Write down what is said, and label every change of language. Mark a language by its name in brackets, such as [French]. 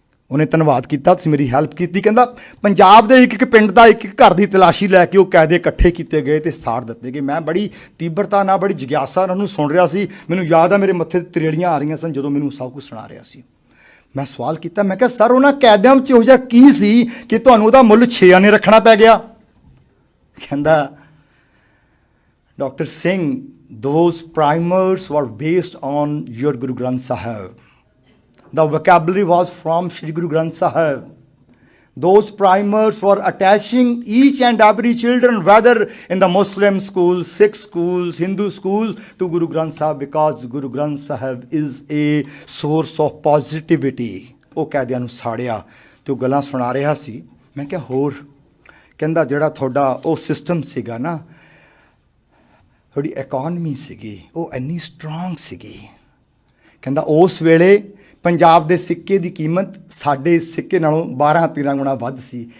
[Punjabi] ਉਹਨੇ ਧੰਨਵਾਦ ਕੀਤਾ, ਤੁਸੀਂ ਮੇਰੀ ਹੈਲਪ ਕੀਤੀ। ਕਹਿੰਦਾ ਪੰਜਾਬ ਦੇ ਇੱਕ ਇੱਕ ਪਿੰਡ ਦਾ ਇੱਕ ਇੱਕ ਘਰ ਦੀ ਤਲਾਸ਼ੀ ਲੈ ਕੇ ਉਹ ਕਾਇਦੇ ਇਕੱਠੇ ਕੀਤੇ ਗਏ ਅਤੇ ਸਾੜ ਦਿੱਤੇ ਗਏ। ਮੈਂ ਬੜੀ ਤੀਬਰਤਾ ਨਾਲ, ਬੜੀ ਜਿਗਿਆਸਾ ਨਾਲ ਉਹਨੂੰ ਸੁਣ ਰਿਹਾ ਸੀ। ਮੈਨੂੰ ਯਾਦ ਆ ਮੇਰੇ ਮੱਥੇ 'ਤੇ ਤਰੇੜੀਆਂ ਆ ਰਹੀਆਂ ਸਨ ਜਦੋਂ ਮੈਨੂੰ ਸਭ ਕੁਝ ਸੁਣਾ ਰਿਹਾ ਸੀ। ਮੈਂ ਸਵਾਲ ਕੀਤਾ, ਮੈਂ ਕਿਹਾ ਸਰ ਉਹਨਾਂ ਕੈਦਿਆਂ ਵਿੱਚ ਇਹੋ ਜਿਹਾ ਕੀ ਸੀ ਕਿ ਤੁਹਾਨੂੰ ਉਹਦਾ ਮੁੱਲ 6 ਆਨੇ ਰੱਖਣਾ ਪੈ ਗਿਆ? ਕਹਿੰਦਾ [English] Doctor Singh, those primers were based on your Guru Granth Sahib. The vocabulary was from Shri Guru Granth Sahib. Those primers were attaching each and every children, whether in the Muslim schools, Sikh schools, Hindu schools, to Guru Granth Sahib, because Guru Granth Sahib is a source of positivity. [Punjabi] ਉਹ ਕੈਦਿਆਂ ਨੂੰ ਸਾੜਿਆ ਤੇ ਉਹ ਗੱਲਾਂ ਸੁਣਾ ਰਿਹਾ ਸੀ। ਮੈਂ ਕਿਹਾ ਹੋਰ? ਕਹਿੰਦਾ ਜਿਹੜਾ ਤੁਹਾਡਾ ਉਹ ਸਿਸਟਮ ਸੀਗਾ ਨਾ, ਤੁਹਾਡੀ ਇਕੋਨਮੀ ਸੀਗੀ, ਉਹ ਇੰਨੀ ਸਟਰੋਂਗ ਸੀਗੀ। ਕਹਿੰਦਾ ਉਸ ਵੇਲੇ ਪੰਜਾਬ ਦੇ ਸਿੱਕੇ ਦੀ ਕੀਮਤ ਸਾਡੇ ਸਿੱਕੇ ਨਾਲੋਂ 12-13 ਗੁਣਾ ਵੱਧ ਸੀ।